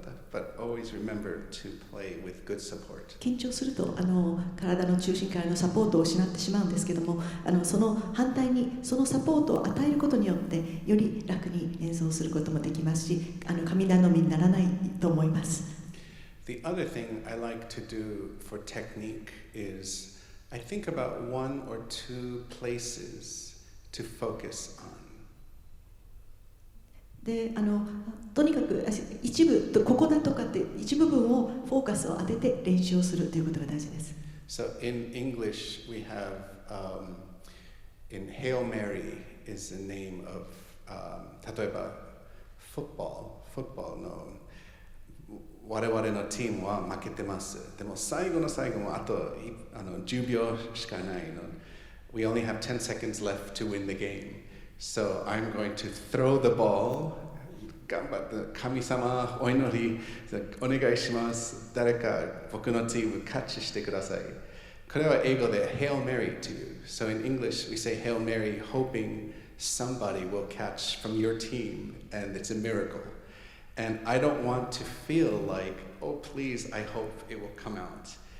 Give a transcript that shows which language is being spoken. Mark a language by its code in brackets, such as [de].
[en] But always remember to play with good support. [ja] 緊張すると体の中心からのサポートを失ってしまうんですけども、その反対にそのサポートを与えることによってより楽に演奏することもできますし、神頼みにならないと思います。 [en] The other thing I like to do for technique is I think about one or two places to focus on. [ja] でとにかく一部ここだとかって一部分をフォーカスを当てて練習をするということが大事です。 [en] So in English we have in Hail Mary is the name of [ja] 例えば [en] football [ja] の我々のチームは負けてます。でも最後の最後もあと10秒しかないの。 [en] We only have 10 seconds left to win the game. So I'm going to throw the ball. [ja] 頑張って神様お祈りお願いします。誰か僕のチームキャッチしてください。これは英語で [en] Hail Mary to you. So in English we say Hail Mary hoping somebody will catch from your team and it's a miracle. And I don't want to feel like, oh please, I hope it will come out.